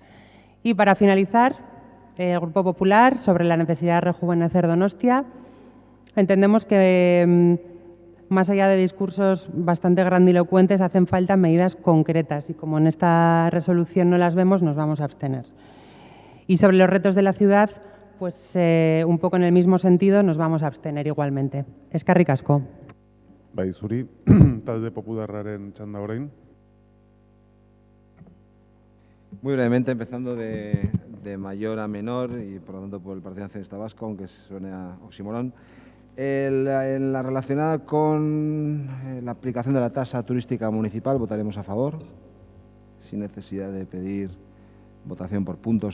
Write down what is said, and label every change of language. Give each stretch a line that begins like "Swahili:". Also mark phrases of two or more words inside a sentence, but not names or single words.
Spanish: Y para finalizar, el Grupo Popular, sobre la necesidad de rejuvenecer Donostia, entendemos que, más allá de discursos bastante grandilocuentes, hacen falta medidas concretas y como en esta resolución no las vemos, nos vamos a abstener. Y sobre los retos de la ciudad, pues un poco en el mismo sentido, nos vamos a abstener igualmente.
Basque: Eskerrik asko. Bai, zuri, talde popularraren txanda orain.
Spanish: Muy brevemente, empezando de mayor a menor y por lo tanto por el Partido Nacionalista Vasco, aunque suene a oxímoron. En la relacionada con la aplicación de la tasa turística municipal votaremos a favor, sin necesidad de pedir votación por puntos.